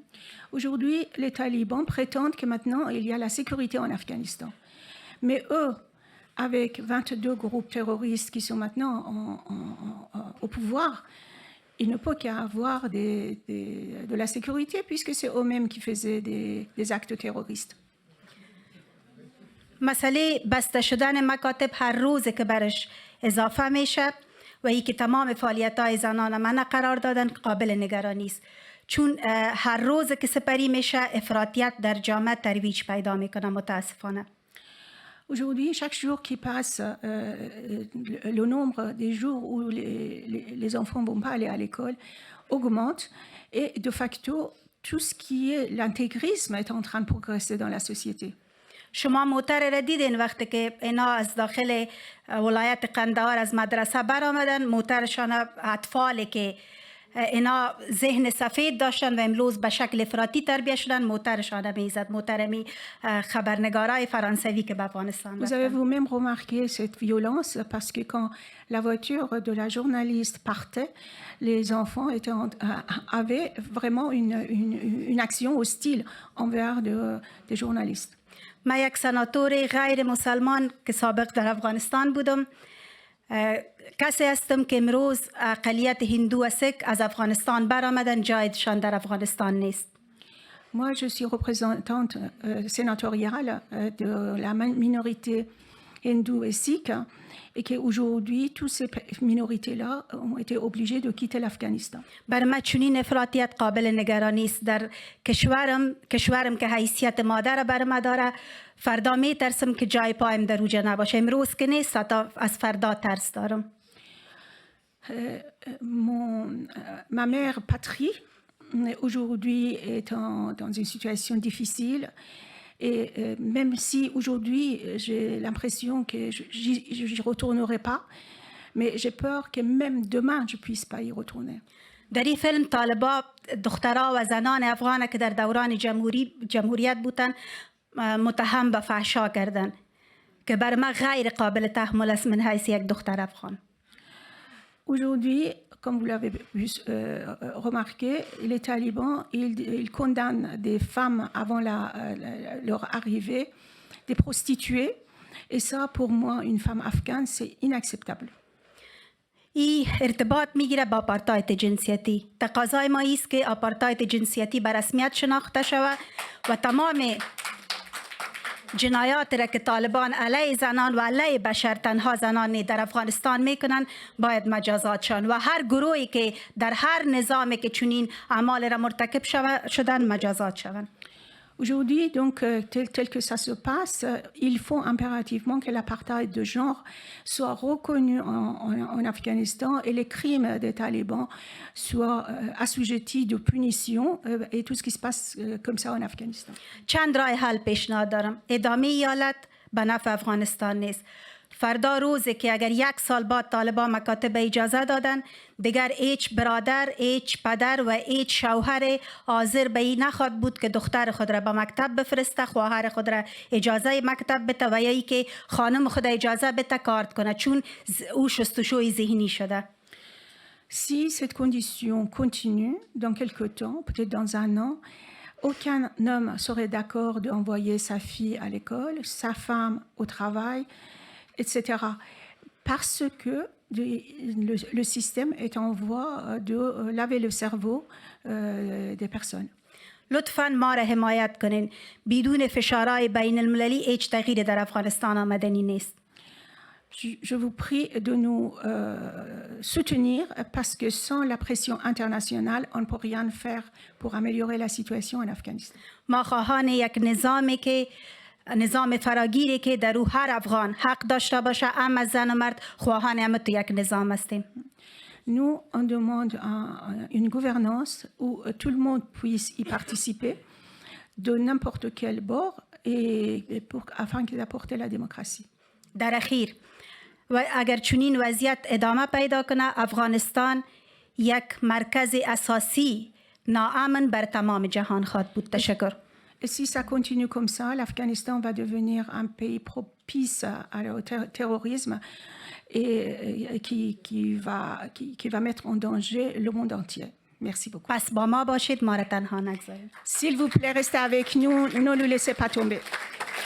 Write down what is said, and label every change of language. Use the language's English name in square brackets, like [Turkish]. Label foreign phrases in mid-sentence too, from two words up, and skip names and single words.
[French] Aujourd'hui, les talibans prétendent que maintenant il y a la sécurité en Afghanistan. Mais eux, avec 22 groupes terroristes qui sont maintenant au pouvoir, il ne peut qu'y avoir de la sécurité puisque c'est eux-mêmes qui faisaient des actes terroristes. [Persian] مسئله بسته شدن مکاتب هر روز که برش اضافه میشه و ای که تمام فعالیت‌های زنان منع قرار دادن قابل نگرانی است، چون هر روز که سپری میشه افراطیت در جامعه ترویج پیدا میکنه متاسفانه. [French] Aujourd'hui, chaque jour qui passe, le nombre des jours où les enfants ne vont pas aller à l'école augmente et [Latin] de facto, [French] tout ce qui est l'intégrisme est en train de progresser dans la société. [Persian] شما موتر را دیدین وقتی که اینا از داخل ولایت قندهار از مدرسه برآمدن، موترشان اطفالی که اینا ذهن سفید داشتن و امروز به شکل افراطی تربیت شدن موترشان میزد، موترمی خبرنگارای فرانسوی که به افغانستان [French] Vous avez vous-même remarqué cette violence parce que quand la voiture de la journaliste partait, les enfants avaient vraiment une action hostile envers des journalistes. [Persian] من یک سناتور غیر مسلمان که سابق در افغانستان بودم، کسی هستم که امروز اقلیت هندو و سیک از افغانستان برآمدن، جایشان در افغانستان نیست. [French] Moi, je suis représentante sénatoriale de la minorité hindous et sikhs, et qu'aujourd'hui, toutes ces minorités-là ont été obligées de quitter l'Afghanistan. [Persian] بر من چنین افراطیت قابل نگرانی است. در کشورم که حیثیت مادر بر من داره، فردا میترسم که جای پایم در اوجه نباشه. امروز که نیست، تا از فردا ترس دارم. [French] Ma mère patrie aujourd'hui est dans une situation difficile. Et même si aujourd'hui j'ai l'impression que je n'y retournerai pas, mais j'ai peur que même demain je ne puisse pas y retourner. [Persian] در این فیلم طالبا دخترها و زنان افغان که در دوران جمهوریت بودن متهم به فحشا کردن که بر من غیر قابل تحمل است من حیث یک دختر افغان. [French] Aujourd'hui, comme vous l'avez remarqué, les talibans, ils condamnent des femmes avant leur arrivée, des prostituées. Et ça, pour moi, une femme afghane, c'est inacceptable. [Persian] این ارتباط میگیره با آپارتاید جنسیتی. تقاضای ما است که آپارتاید جنسیتی به رسمیت شناخته شود و تمام جنایات را که طالبان علیه زنان و علیه بشر تنها زنان در افغانستان میکنن باید مجازات شون و هر گروهی که در هر نظامی که چنین اعمال را مرتکب شدن مجازات شوند. [French] Aujourd'hui, donc, tel que ça se passe, il faut impérativement que l'apartheid de genre soit reconnu en Afghanistan et les crimes des talibans soient assujettis de punition et tout ce qui se passe comme ça en Afghanistan. [Persian] چند راه حل پیشنهاد دارم. ادامه ایالت به نفع افغانستان نیست. فردا روزی که اگر یک سال بعد طالبان مکاتب اجازه دادن دیگر هیچ برادر، هیچ پدر و هیچ شوهر حاضر به این نخواهد بود که دختر خود را به مکتب بفرسته، خواهر خود را اجازه مکتب بده و یا ای که خانم خود اجازه بده کار کنه چون او شستشوی ذهنی شده. [French] Si cette condition continue dans quelque temps, peut-être dans un an, aucun homme serait d'accord d'envoyer sa fille à l'école, sa femme au travail, etc. Parce que le système est en voie de laver le cerveau des personnes. [Persian] لطفاً ما را حمایت کنین. بدون فشارهای بین المللی هیچ تغییری در افغانستان آمدنی نیست. [French] Je vous prie de nous soutenir parce que sans la pression internationale, on ne peut rien faire pour améliorer la situation en Afghanistan. [Persian] ما خواهان یک نظامی که نظام فراگیری که در او هر افغان حق داشته باشه، هم از زن و مرد خواهان هم تو یک نظام هستیم. [French] Nous, on demande une gouvernance où tout le monde puisse y participer de n'importe quel bord et afin d'apporter la démocratie. [Persian] در اخیر و اگر چنین وضعیت ادامه پیدا کنه افغانستان یک مرکز اساسی ناامن بر تمام جهان خواهد بود. تشکر. [French] Et si ça continue comme ça, l'Afghanistan va devenir un pays propice au terrorisme et qui va mettre en danger le monde entier. Merci beaucoup. [Persian] پس با ما باشید، ما را تنها نگذارید. [French] S'il vous plaît, restez avec nous, ne nous laissez pas tomber.